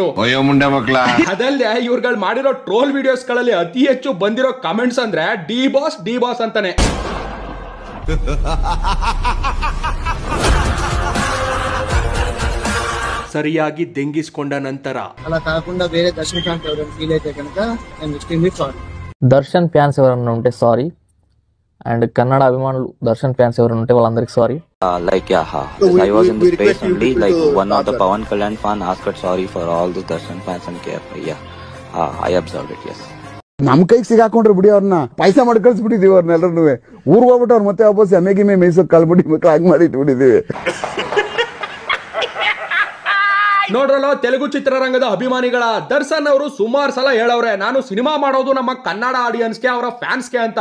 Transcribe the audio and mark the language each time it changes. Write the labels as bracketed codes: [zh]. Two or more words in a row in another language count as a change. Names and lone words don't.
[kn] ಅದಲ್ಲದೆ ಇವ್ರುಗಳು ಮಾಡಿರೋ [en] troll videos [kn] ಗಳಲ್ಲಿ ಅತಿ ಹೆಚ್ಚು ಬಂದಿರೋ ಕಮೆಂಟ್ಸ್ ಅಂದ್ರೆ ಡಿ ಬಾಸ್ ಅಂತಾನೆ. ಸರಿಯಾಗಿ ದೆಂಗಿಸ್ಕೊಂಡ ನಂತರ [te] ಅలా కాకుండా వేరే దర్శనకాంత్ ఎవరైనా ఫీల్ అయితే కనుక నేను [en] extremely sorry. [te] దర్శన్ ఫ్యాన్స్ ఎవరైనా ఉంటే సారీ, అండ్ కన్నడ అభిమానులు దర్శన్ ఫ్యాన్స్ ఎవరైనా ఉంటే వాళ్ళందరికీ సారీ. [en] Like yeah, I was in the space only. Like one of the Pawan Kalyan fan asked sorry for all the Darshan fans and KFI. Yeah, I observed it. Yes. [kn] ನಮ್ ಕೈಗೆ ಸಿಗಾಕೊಂಡ್ರೆ ಬಿಡಿ, ಅವ್ರನ್ನ ಪಾಯಸ ಮಾಡಿ ಕಳ್ಸಿಬಿಟ್ಟಿದೀವಿ ಅವ್ರನ್ನೆಲ್ಲರೂ. ಊರ್ಗ್ ಹೋಗ್ಬಿಟ್ಟು ಅವ್ರ ಮತ್ತೆ ವಾಪಸ್ ಎಮ್ಮೆಗೆ ಮೇಯ್ಸೋಕ್ ಕಳ್ಬಿಡಿ ಮಕ್ಳು ಹಾಗೆ ಮಾಡಿ ಇಟ್ಬಿಟ್ಟಿದೀವಿ. ನೋಡ್ರಲ್ಲ, ತೆಲುಗು ಚಿತ್ರರಂಗದ ಅಭಿಮಾನಿಗಳ ದರ್ಶನ್ ಅವರು ಸುಮಾರು ಸಲ ಹೇಳವ್ರೆ, ನಾನು ಸಿನಿಮಾ ಮಾಡೋದು ನಮ್ಮ ಕನ್ನಡ ಆಡಿಯನ್ಸ್ಗೆ, ಅವರ ಫ್ಯಾನ್ಸ್ಗೆ ಅಂತ.